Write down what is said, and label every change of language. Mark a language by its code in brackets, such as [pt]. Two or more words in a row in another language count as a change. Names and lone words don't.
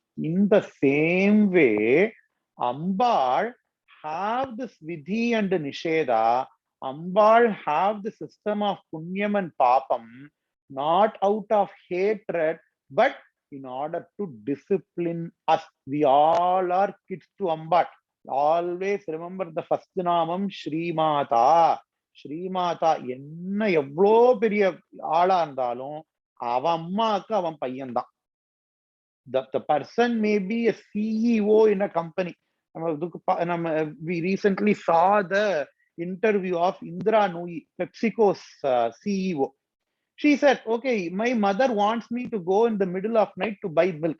[en] In the same way, Ambar have this Vidhi and Nisheda. Ambar have the system of Punyam and Papam, not out of hatred, but in order to discipline us. We all are kids to Ambar. Always remember the first namam Srimata. [ta] Srimata என்ன எவ்வளோ பெரிய ஆளா இருந்தாலும் அவன் அம்மாவுக்கு அவன் பையன்தான். [en] The person may be a CEO in a company. We recently saw the interview of Indra Nooyi, PepsiCo's CEO. She said, okay, my mother wants me to go in the middle of night to buy milk.